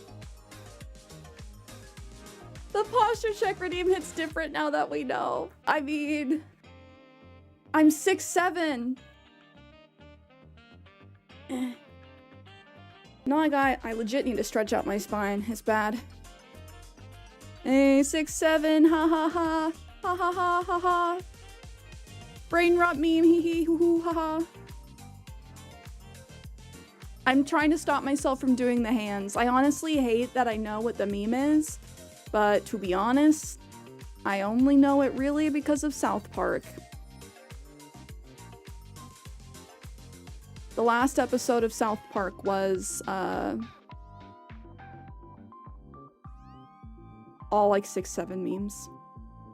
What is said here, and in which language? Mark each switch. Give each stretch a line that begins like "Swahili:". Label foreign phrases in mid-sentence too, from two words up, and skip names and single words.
English: The posture check redeem hits different now that we know. I mean, I'm 6'7". No, I legit need to stretch out my spine. It's bad. Hey, 6'7", ha ha ha, ha ha ha ha ha. Brain rot meme, hee hee hoo hoo ha ha. I'm trying to stop myself from doing the hands. I honestly hate that I know what the meme is, but to be honest, I only know it really because of South Park. The last episode of South Park was, all like 6'7" memes.